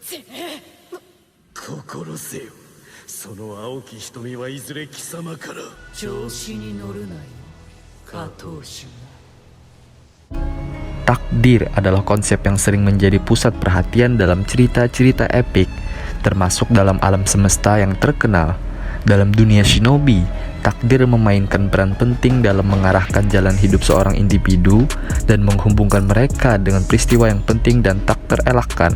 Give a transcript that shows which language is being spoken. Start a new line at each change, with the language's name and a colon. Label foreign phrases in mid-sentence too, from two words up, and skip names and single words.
Japanese: 心せよ。その青き瞳はいずれ貴様から。調子に乗るなよ、加藤氏。
Indonesian: Takdir adalah konsep yang sering menjadi pusat perhatian dalam cerita-cerita epik, termasuk dalam alam semesta yang terkenal. Dalam dunia shinobi, takdir memainkan peran penting dalam mengarahkan jalan hidup seorang individu dan menghubungkan mereka dengan peristiwa yang penting dan tak terelakkan.